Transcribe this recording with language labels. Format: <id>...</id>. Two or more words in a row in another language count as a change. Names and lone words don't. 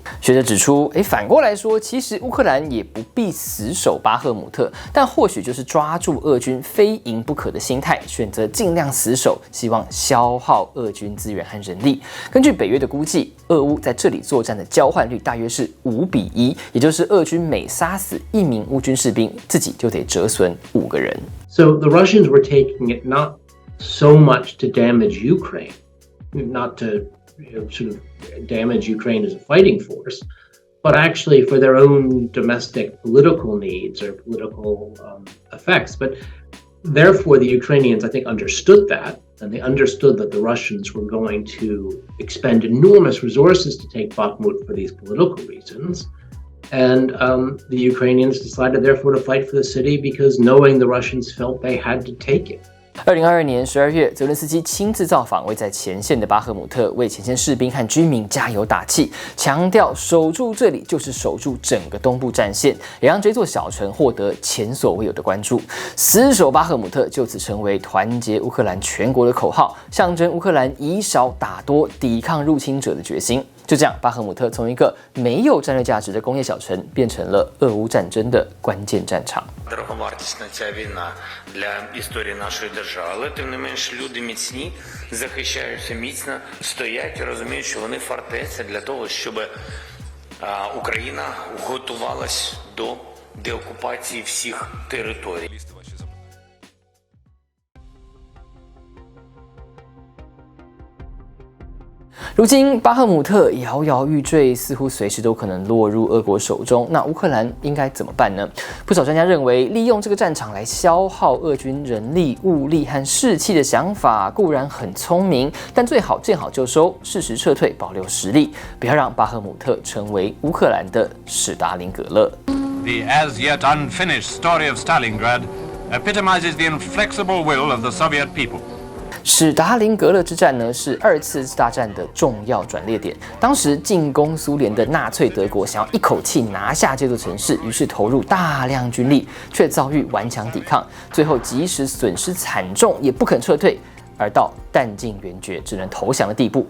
<zh>学者指出，反过来说，其实乌克兰也不必死守巴赫姆特，但或许就是抓住俄军非赢不可的心态，选择尽量死守，希望消耗俄军资源和人力。根据北约的估计，俄乌在这里作战的交换率大约是5:1，也就是俄军每杀死1名乌军士兵，自己就得折损5个人。</zh> <en>So the Russians were taking it not so much to damage Ukraine, not to sort of damage Ukraine as a fighting force, but actually for their own domestic political needs or political effects. But therefore, the Ukrainians, I think, understood that, and they understood that the Russians were going to expend enormous resources to take Bakhmut for these political reasons. And the Ukrainians decided, therefore, to fight for the city because knowing the Russians felt they had to take it.</en> <zh>2022 年12月，泽伦斯基亲自造访位在前线的巴赫姆特，为前线士兵和居民加油打气，强调守住这里就是守住整个东部战线，也让这座小城获得前所未有的关注。死守巴赫姆特就此成为团结乌克兰全国的口号，象征乌克兰以少打多，抵抗入侵者的决心。就这样，巴赫姆特从一个没有战略价值的工业小城，变成了俄乌战争的关键战场。</zh> <uk>Дороговартісна ця війна для історії нашої держави, але тим не менш люди міцні, захищаються міцно, стоять і розуміють, що вони фортеця для того, щоб Україна готувалась до деокупації всіх територій.</uk> <zh>如今巴赫姆特摇摇欲坠，似乎随时都可能落入俄国手中。那乌克兰应该怎么办呢？不少专家认为，利用这个战场来消耗俄军人力、物力和士气的想法固然很聪明，但最好见好就收，适时撤退，保留实力，不要让巴赫姆特成为乌克兰的史达林格勒。</zh> <en>The as yet unfinished story of Stalingrad epitomizes the inflexible will of the Soviet people.</en> <zh>史达林格勒之战呢，是2次大战的重要转捩点。当时进攻苏联的纳粹德国想要一口气拿下这座城市，于是投入大量军力，却遭遇顽强抵抗，最后即使损失惨重，也不肯撤退，而到弹尽援绝，只能投降的地步。</zh>